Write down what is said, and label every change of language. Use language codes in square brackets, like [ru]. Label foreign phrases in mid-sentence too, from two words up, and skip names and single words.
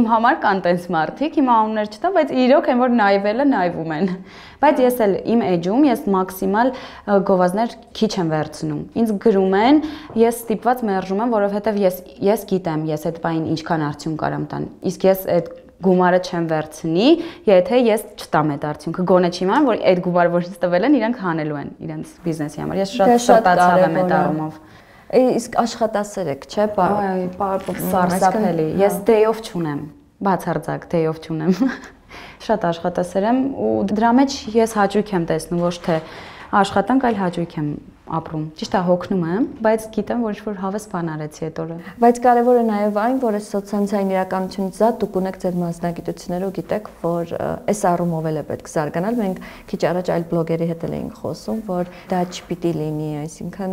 [hy] համար կան տենց մարդիկ, հիմա անուններ չտամ, բայց իրոք են, որ նայվելը նայվում են։ Բայց ես էլ իմ էջում ես մաքսիմալ գովազդներ քիչ եմ վերցնում։ Ինձ գրում են, ես ստիպված մերժում եմ, որովհետև ես գիտեմ, ես այդ բանին ինչքան արդյունք կարամ տան։ Իսկ ես այդ գումարը չեմ վերցնի, եթե ես չտամ այդ արդյունքը։ Գոնե չիմանամ, որ այդ գումարը, որ ինձ տվել են, իրանք հանելու են իրենց բիզնեսի համար։ Ես շատ սրտացավ եմ այդ առումով։ Իսկ աշխատասեր եք, չէ՞, սարսափելի։ Ես day-off չունեմ, բացարձակ day-off չունեմ։ Շատ աշխատասեր եմ ու դրա մեջ ես հաճույք եմ տեսնում, ոչ թե աշխատանք, այլ հաճույք եմ ապրում։ Ճիշտ է, հոգնում եմ, բայց գիտեմ, որ ինչ-որ հավես բան արեցի այդ օրը։ Բայց կարևորը նաև այն, որ այս սոցիալային իրականությունից զատ դուք ունեք ձեր մասնագիտությունները ու գիտեք, որ այս առումով էլ է պետք զարգանալ։ Մենք քիչ առաջ այլ բլոգերի հետ էինք խոսում, որ դա չպիտի լինի, այսինքն